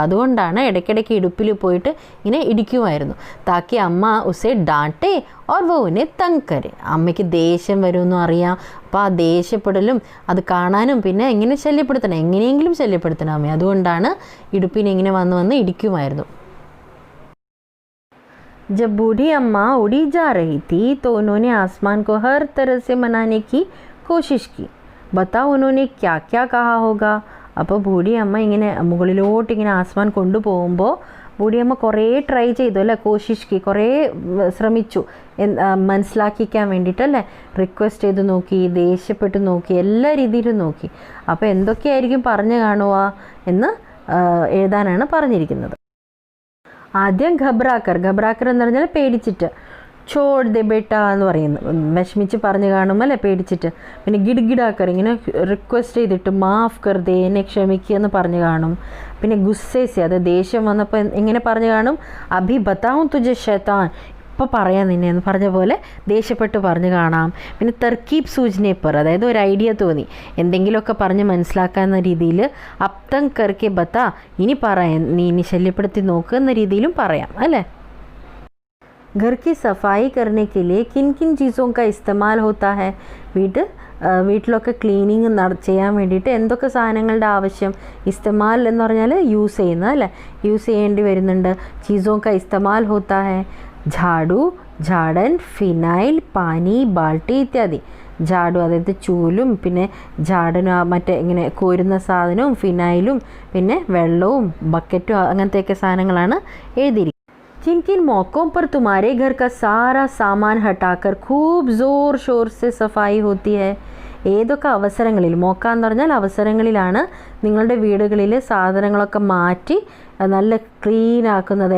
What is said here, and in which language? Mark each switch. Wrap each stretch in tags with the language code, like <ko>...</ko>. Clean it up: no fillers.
<ml>അതുകൊണ്ടാണ് ഇടയ്ക്കിടയ്ക്ക് ഇടുപ്പിൽ പോയിട്ട് ഇങ്ങനെ ഇടിക്കുമായിരുന്നു.</ml> <hi>താക്കി അമ്മ ഉസെ ഡാണ്ടെ ഓർ വ ഉന്നെ തങ് കരെ.</hi> <ml>അമ്മയ്ക്ക് ദേഷ്യം വരുമെന്നും അറിയാം. അപ്പോൾ ആ ദേഷ്യപ്പെടലും അത് കാണാനും പിന്നെ ഇങ്ങനെ ശല്യപ്പെടുത്തണം, എങ്ങനെയെങ്കിലും ശല്യപ്പെടുത്തണം അമ്മയെ. അതുകൊണ്ടാണ് ഇടുപ്പിനെ ഇങ്ങനെ വന്ന് ഇടിക്കുമായിരുന്നു.</ml> <hi>जब बूढ़ी अम्मा उड़ी जा रही थी तो उन्होंने आसमान को हर तरह से मनाने की कोशिश की. बताओ उन्होंने क्या क्या कहा होगा?</hi> <ml>അപ്പോൾ ബൂഢി അമ്മ ഇങ്ങനെ മുകളിലോട്ട് ഇങ്ങനെ ആസ്മാൻ കൊണ്ടുപോകുമ്പോൾ ബൂഢിയമ്മ കുറേ ട്രൈ ചെയ്തു അല്ലേ? കോശിഷ്കി കുറേ ശ്രമിച്ചു മനസ്സിലാക്കിക്കാൻ വേണ്ടിയിട്ടല്ലേ? റിക്വസ്റ്റ് ചെയ്ത് നോക്കി, ദേഷ്യപ്പെട്ട് നോക്കി, എല്ലാ രീതിയിലും നോക്കി. അപ്പോൾ എന്തൊക്കെയായിരിക്കും പറഞ്ഞു കാണുക എന്ന് എഴുതാനാണ് പറഞ്ഞിരിക്കുന്നത്. ആദ്യം ഘബ്രാക്കർ എന്ന് പറഞ്ഞാൽ പേടിച്ചിട്ട്,</ml> <hi>ചോട് ദേ ബേട്ട</hi> <ml>എന്ന് പറയുന്നു, വിഷമിച്ച് പറഞ്ഞു കാണും അല്ലേ, പേടിച്ചിട്ട്. പിന്നെ ഗിഡ്ഗിഡാക്കർ ഇങ്ങനെ റിക്വസ്റ്റ് ചെയ്തിട്ട്</ml> <hi>മാഫ് കർ ദേ,</hi> <ml>എന്നെ ക്ഷമിക്കുക എന്ന് പറഞ്ഞു കാണും. പിന്നെ ഗുസ്സേസി, അത് ദേഷ്യം വന്നപ്പോൾ എങ്ങനെ പറഞ്ഞു കാണും?</ml> <hi>അഭി ബതാവും തുജെ ശൈത്താൻ,</hi> <ml>ഇപ്പോൾ പറയാം നിന്നെ എന്ന് പറഞ്ഞ പോലെ ദേഷ്യപ്പെട്ട് പറഞ്ഞു കാണാം. പിന്നെ</ml> <hi>തർക്കീബ് സൂചനേപ്പർ,</hi> <ml>അതായത് ഒരു ഐഡിയ തോന്നി എന്തെങ്കിലുമൊക്കെ പറഞ്ഞ് മനസ്സിലാക്കാവുന്ന രീതിയിൽ</ml> <hi>അപ്തം കർക്കെ ബത്ത,</hi> <ml>ഇനി പറയാം, നീ ഇനി ശല്യപ്പെടുത്തി നോക്കുന്ന രീതിയിലും പറയാം അല്ലേ?</ml> <hi>घर की सफाई करने के लिए किन किन चीज़ों का इस्तेमाल होता है?</hi> <ml>വീട്ടിലൊക്കെ ക്ലീനിങ് ചെയ്യാൻ വേണ്ടിയിട്ട് എന്തൊക്കെ സാധനങ്ങളുടെ ആവശ്യം? ഇസ്തമാൽ എന്ന് പറഞ്ഞാൽ യൂസ് ചെയ്യുന്നത് അല്ലേ, യൂസ് ചെയ്യേണ്ടി വരുന്നുണ്ട്.</ml> <hi>ചീസോं का इस्तेमाल होता है झाड़ू, झाड़न, ഫിനൈൽ, പാനി, ബാൾട്ടി ഇത്യാദി.</hi> <ml>ജാഡു അതായത് ചൂലും, പിന്നെ ജാഡനും മറ്റേ ഇങ്ങനെ കോരുന്ന സാധനവും, ഫിനൈലും, പിന്നെ വെള്ളവും ബക്കറ്റും അങ്ങനത്തെയൊക്കെ സാധനങ്ങളാണ് എഴുതിയിരിക്കുന്നത്.</ml> <hi>किन किन मौक़ों पर तुम्हारे घर का सारा सामान हटाकर खूब ज़ोर शोर से सफाई होती है?</hi> <ml>ഏതൊക്കെ അവസരങ്ങളിൽ, മോക്ക എന്ന് പറഞ്ഞാൽ അവസരങ്ങളിലാണ് നിങ്ങളുടെ വീടുകളിൽ സാധനങ്ങളൊക്കെ മാറ്റി നല്ല ക്ലീൻ ആക്കുന്നത്?</ml>